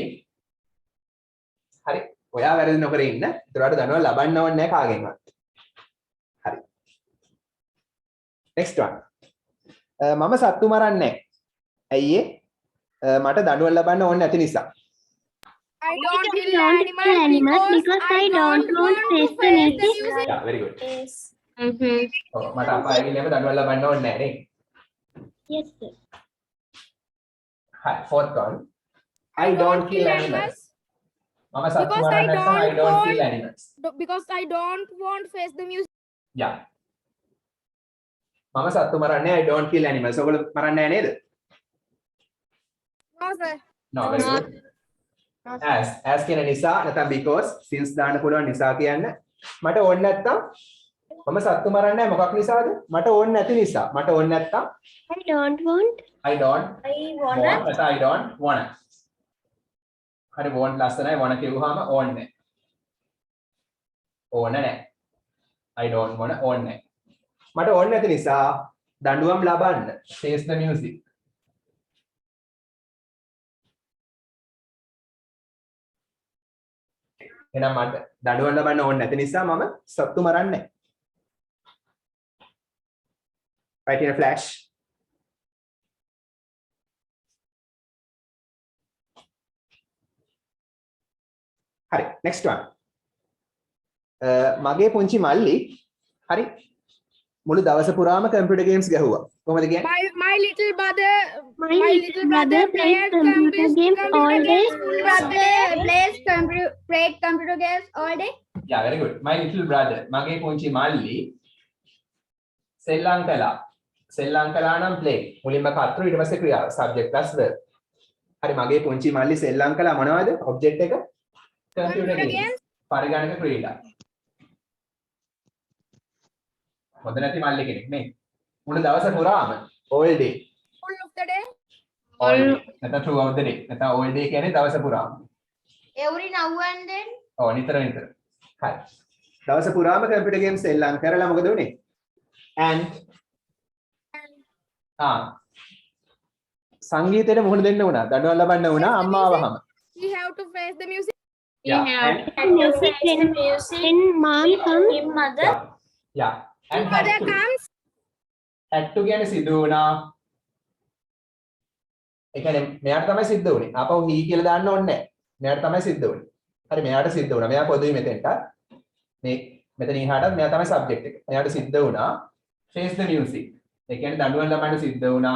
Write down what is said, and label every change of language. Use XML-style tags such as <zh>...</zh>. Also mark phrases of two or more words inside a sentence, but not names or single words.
<si>හරි. ඔයා වැරදි නොකර ඉන්න. ඒතරට දඬුවම් ලබන්න ඕනේ නැහැ කාගෙන්වත්.</si> <en>හරි. Next one.</en> <si>මම සත්තු මරන්නේ නැහැ. ඇයි ඒ? මට දඬුවම් ලබන්න ඕනේ නැති නිසා.</si> <en>I don't kill animals because I don't want to face the music. Yeah, very good. Yes.</en> <si>ඔව් මට අපා ඇවිල්ලාම දඬුවම් ලබන්න ඕනේ නැහැ නේ.</si> <en>Yes sir. Hi, fourth one. I don't kill animals.</en> <si>මම සත්තු මරන්නේ නැත්නම්</si> <en>I don't kill animals. Because I don't want to face the music. Yeah.</en> <si>මම සත්තු මරන්නේ</si> <en>I don't kill animals.</en> <si>ඔයගොල්ලෝ මරන්නේ නැහැ නේද?</si> <en>No, sir. No, very good. As</en> <si>කියන නිසා නැත්නම්</si> <en>because since</en> <si>දාන්න පුළුවන් නිසා කියන්න. මට ඕනේ නැත්තම් මම සත්තු මරන්නේ නැහැ මොකක් නිසාද? මට ඕනේ නැති නිසා. මට ඕනේ නැත්තම්</si> <en>I don't want. I don't I wanna. want. I don't wanna.</en> <si>හරි want ලස්සනයි wanna කියුවාම ඕනේ නැහැ. ඕනේ නැහැ.</si> <en>I don't wanna</en> <si>ඕනේ නැහැ. මට ඕනේ නැති නිසා දඬුවම් ලබන්න.</si> <en>face the music.</en> <si>එහෙනම් මට දඬුවම් ලබන්න ඕනේ නැති නිසා මම සත්තු මරන්නේ නැහැ.</si> <en>Right in a flash. හරි next one.</en> <si>මගේ පුංචි මල්ලි හරි මුළු දවස පුරාම</si> <en>computer games</en> <si>ගැහුවා. කොහොමද කියන්නේ?</si> <en>My little brother. My little brother plays computer games all day. Played computer games all day. Yeah, very good. My little brother.</en> <si>මගේ පුංචි මල්ලි සෙල්ලම් කළා. සෙල්ලම් කළා නම් play. මුලින්ම කර්තෘ ඊට පස්සේ ක්‍රියාව.</si> <en>subject plus verb.</en> <si>හරි මගේ පුංචි මල්ලි සෙල්ලම් කළා මොනවද?</si> <en>object එක computer games.</en> <si>පරිගණක ක්‍රීඩා. හොඳ නැති මල්ලි කෙනෙක් නේ. මුළු දවස පුරාම</si> <en>all day. All of the day. all day. නැත්නම් throughout the day. නැත්නම් all day</en> <si>කියන්නේ දවස පුරාම.</si> <en>Every now and then.</en> <si>ඔව් නිතර නිතර. හරි. දවස පුරාම</si> <en>computer games</en> <si>සෙල්ලම් කරලා මොකද උනේ? and සංගීතයට මුහුණ දෙන්න වුණා. දඬුවම් ලබන්න වුණා අම්මා වහම.</si> <en>We have to face the music. Yeah. And Music when mom comes. Mother. yeah. And had Mother to. comes. had to</en> <si>කියන්නේ සිදු වුණා. ඒ කියන්නේ මෙයාට තමයි සිද්ධ වුනේ. ආපහු he කියලා දාන්න ඕනේ නැහැ. මෙයාට තමයි සිද්ධ වුනේ. හරි මෙයාට සිද්ධ වුණා. මෙයා පොදුයි මෙතෙන්ට. මේ මෙතන ඉහාට මෙයා තමයි subject එක. මෙයාට සිද්ධ වුණා</si> <en>face the music.</en> <si>ඒ කියන්නේ දඬුවම් ලබන්න සිද්ධ වුණා.</si>